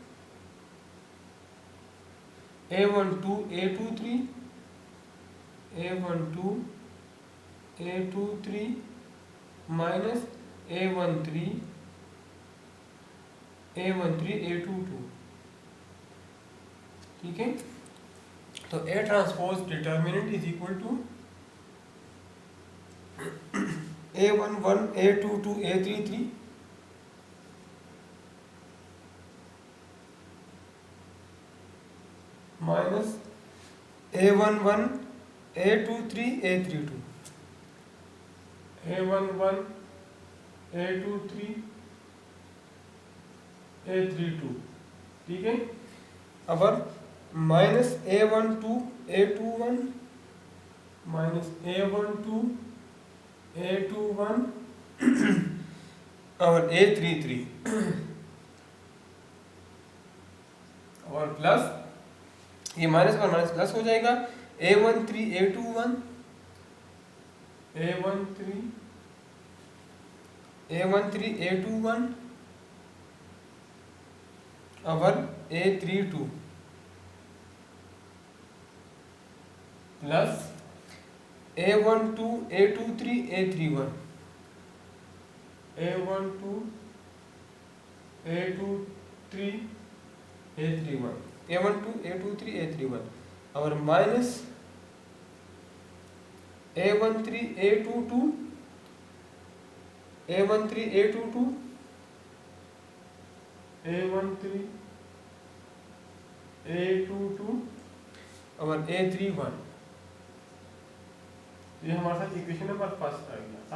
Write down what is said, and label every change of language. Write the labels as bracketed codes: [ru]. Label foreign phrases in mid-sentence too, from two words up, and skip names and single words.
[hi] A12 A23 A12 A23 माइनस A13 A22। ठीक है, तो [en] A transpose determinant is equal to [hi] A11 A22 A33 माइनस A11 A23 A32 A11 A23 A32। ठीक है, अब माइनस A12 A21 माइनस A12 A21 और A33 और प्लस ये माइनस और माइनस प्लस हो जाएगा A13 A21 A13 A21 और A32 प्लस A12 A23 A31 A12 A23 A31 A12 A23 A31 और माइनस A13 A22 A13 A22 A13 A22 और A31 तो ये हमारे साथ [en] equation number first [hi] आ गया।